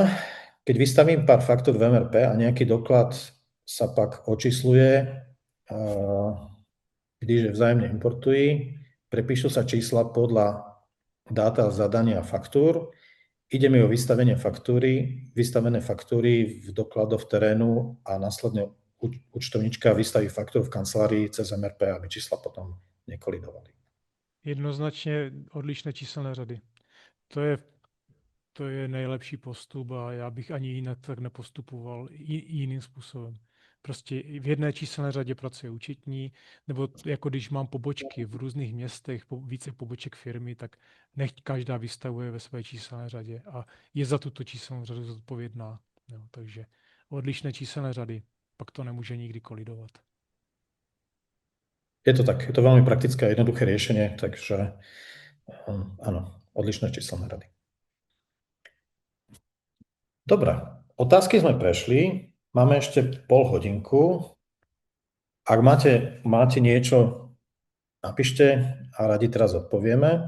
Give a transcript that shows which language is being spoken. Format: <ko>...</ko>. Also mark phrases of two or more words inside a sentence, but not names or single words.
<sk>Keď vystavím pár faktúr v MRP a nejaký doklad sa pak očísluje,</sk> <cs>když je vzájemne importují,</cs> <sk>prepíšu sa čísla podľa dáta zadania faktúr, ide mi o vystavené faktúry v dokladoch terénu a následne účtovníčka vystaví faktúru v kancelárii cez MRP, aby čísla potom nekolidovali.</sk> <cs>Jednoznačně odlišné číselné řady. to je nejlepší postup a já bych ani jinak tak nepostupoval jiným způsobem. Prostě v jedné číselné řadě pracuje účetní, nebo jako když mám pobočky v různých městech, více poboček firmy, tak nechť každá vystavuje ve své číselné řadě a je za tuto číselnou řadu zodpovědná. Jo, takže odlišné číselné řady, pak to nemůže nikdy kolidovat.</cs> <sk>Je to tak, je to veľmi praktické a jednoduché riešenie, takže áno, odlišné číselné rady. Dobre, otázky sme prešli, máme ešte pol hodinku. Ak máte niečo, napíšte a radi teraz odpovieme.</sk>